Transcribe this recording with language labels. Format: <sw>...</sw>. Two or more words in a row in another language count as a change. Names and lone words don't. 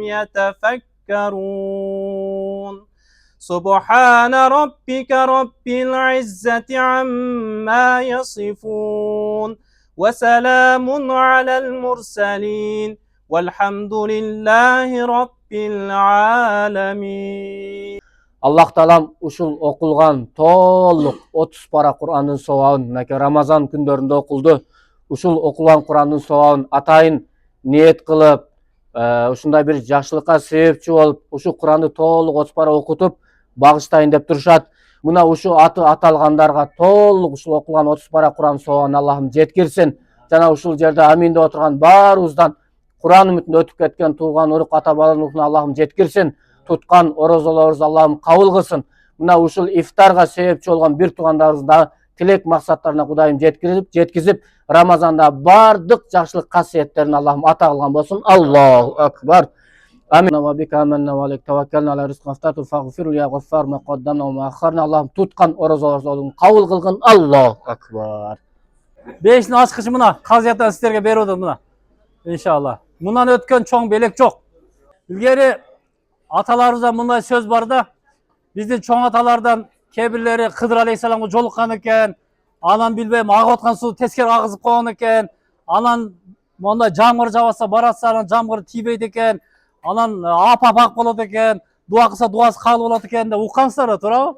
<ar>يتفكرون سبحان ربك رب العزة عما يصفون وسلام على المرسلين والحمد لله رب العالمين.</ar> <ky>Аллах таалам ушул окулган толук 30 пара Кур'андын сабабын мынакей Рамазан күндөрүндө окулду. Ушул окулган Кур'андын сабабын атайын ниет кылып, ушундай бир жакшылыкка себепчи болуп, ушул Кур'анды толук 30 пара окутуп багыштайын деп турушат. Мына ушу аты аталгандарга толук ушул окулган 30 пара Кур'ан сабабын Аллахым жеткирсин. Жана ушул жерде амин деп отурган баарыбыздан Кур'ан үмүтүндө өтүп кеткен тууган урук ата балаларына Аллахым жеткирсин. Туткан оразаларыбызды Аллахым кабыл кылсын. Мына ушул ифтарга себепчи болгон бир туугандарыбыздын да тилек максаттарына Кудайым жеткизип, Рамазанда бардык жакшылык касиеттерин Аллахым ата кылган болсун.</ky> <ar>الله أكبر. آمين. وبك آمنا وعليك توكلنا وعلى رزقك أفطرنا فاغفر يا غفار ما قدمنا وما أخرنا.</ar> <ky>Аллахым туткан оразаларыбызды кабыл кылгын.</ky> <ar>الله أكبر.</ar> <ky>Бешин ачкычы мына казияттан сиздерге берип атат мына. Иншалла. Мындан өткөн чоң белек жок. Илгери аталарыбыздан мындай сөз бар да, биздин чоң аталардан кебирлери Кыдыр алейхисаламга жолуккан экен, анан билбейм агып аткан суу тескери агызып койгон экен, анан мондай жамгыр жабаса баратса анан жамгыр тийбейт экен, анан ап болот экен, дуа кылса дуасы кабыл болот экен деп уккансыздар да, туурабы?</ky>